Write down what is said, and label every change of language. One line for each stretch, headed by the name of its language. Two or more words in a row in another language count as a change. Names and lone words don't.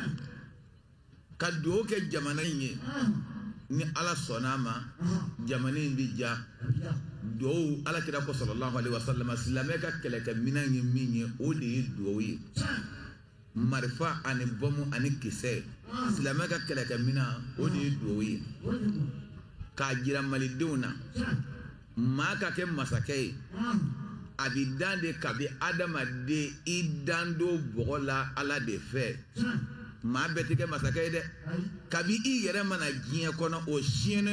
Bambara: ka duwawu kɛ jamana in ye ni ala sɔnna a ma jamana in bi ja duwawu ala kira ko
Arabic: صلى الله عليه وسلم
Bambara: silamɛ ka kɛlɛkɛminɛn ye min ye o de ye duwawu ye marifa ani bɔmu ani kisɛ silamɛ ka kɛlɛkɛminɛn o de ye duwawu ye k'a jira malidenw na maa ka kɛ masakɛ ye a bɛ dan de kabi adamaden i dan do bɔgɔ la ala de fɛ maa bɛɛ tɛ kɛ masakɛ ye dɛ kabi i yɛrɛ mana diɲɛ kɔnɔ o siɲɛnen